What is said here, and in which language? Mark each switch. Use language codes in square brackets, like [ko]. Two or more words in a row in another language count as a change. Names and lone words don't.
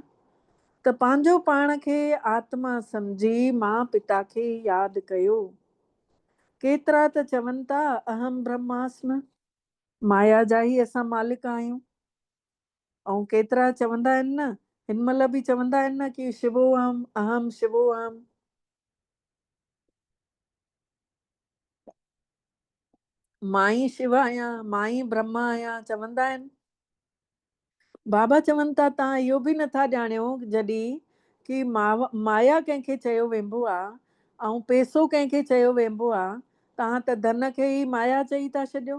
[sd] त पंहिंजो पाण खे आत्मा सम्झी मां पिता खे यादि कयो। केतिरा त चवनि था [sa] अहम ब्रह्मास्मि, [sd] माया जा ई असां मालिक आहियूं। ऐं केतिरा चवंदा आहिनि न, हिन महिल बि चवंदा आहिनि न कि [sa] शिवोहम अहम शिवोहम। [sd] मां ई शिव आहियां, मां ई ब्रह्मा आहियां चवंदा आहिनि। बाबा चवनि था तव्हां इहो बि नथा ॼाणियो जॾहिं कि माया कंहिंखे चयो वेंबो आहे ऐं पैसो कंहिंखे चयो वेंबो आहे, तव्हां त धन खे ई माया चई था छॾियो।